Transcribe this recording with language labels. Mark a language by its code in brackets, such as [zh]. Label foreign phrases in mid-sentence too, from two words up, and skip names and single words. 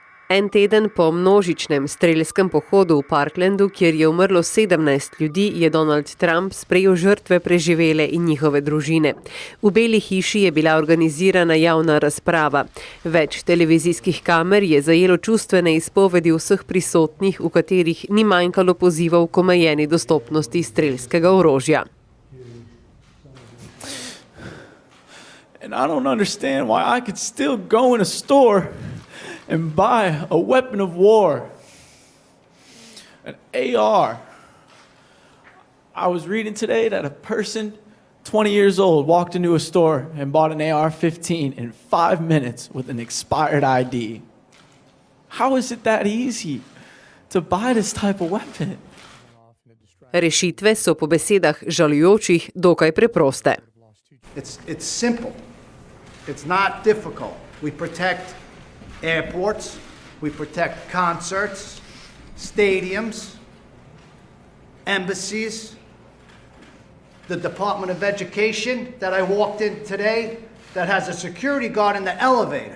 [sl] En teden po množičnem strelskem pohodu v Parklandu, kjer je umrlo 17 ljudi, je Donald Trump sprejel žrtve, preživele in njihove družine. V Beli hiši je bila organizirana javna razprava. Več televizijskih kamer je zajelo čustvene izpovedi vseh prisotnih, v katerih ni manjkalo pozivov k omejeni dostopnosti strelskega orožja. [en] And I don't understand why I could still go in a store and buy a weapon of war, an AR. I was reading today that a person 20 years old walked into a store and bought an AR-15 in 5 minutes with an expired ID. How is it that easy to buy this type of weapon? [sl] Rešitve so po besedah žalujočih dokaj preproste. [en] It's simple. It's not difficult. We protect airports, we protect concerts, stadiums, embassies, the Department of Education that I walked in today that has a security guard in the elevator.